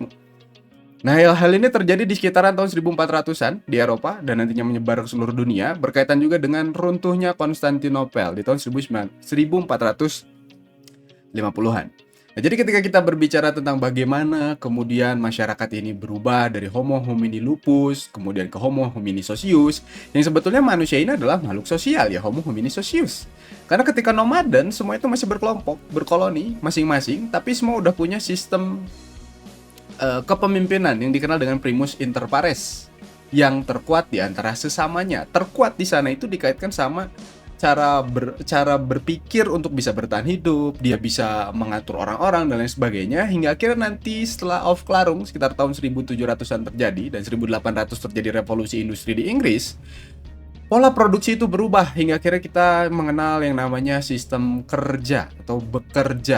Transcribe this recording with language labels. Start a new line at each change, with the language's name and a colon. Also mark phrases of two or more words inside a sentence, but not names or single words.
Indonesian: Nah, hal ini terjadi di sekitaran tahun 1400-an di Eropa dan nantinya menyebar ke seluruh dunia, berkaitan juga dengan runtuhnya Konstantinopel di tahun 1450-an. Nah, jadi ketika kita berbicara tentang bagaimana kemudian masyarakat ini berubah dari
Latin: Homo homini lupus, kemudian ke Homo homini socius,
Indonesian: yang sebetulnya manusia ini adalah makhluk sosial ya,
Latin: Homo homini socius.
Indonesian: Karena ketika nomaden, semua itu masih berkelompok, berkoloni masing-masing, tapi semua udah punya sistem kepemimpinan yang dikenal dengan
Latin: primus inter pares,
Indonesian: yang terkuat di antara sesamanya. Terkuat di sana itu dikaitkan sama cara berpikir untuk bisa bertahan hidup, dia bisa mengatur orang-orang dan lain sebagainya, hingga akhirnya nanti setelah Aufklärung sekitar tahun 1700-an terjadi dan 1800 terjadi revolusi industri di Inggris, pola produksi itu berubah hingga akhirnya kita mengenal yang namanya sistem kerja atau bekerja.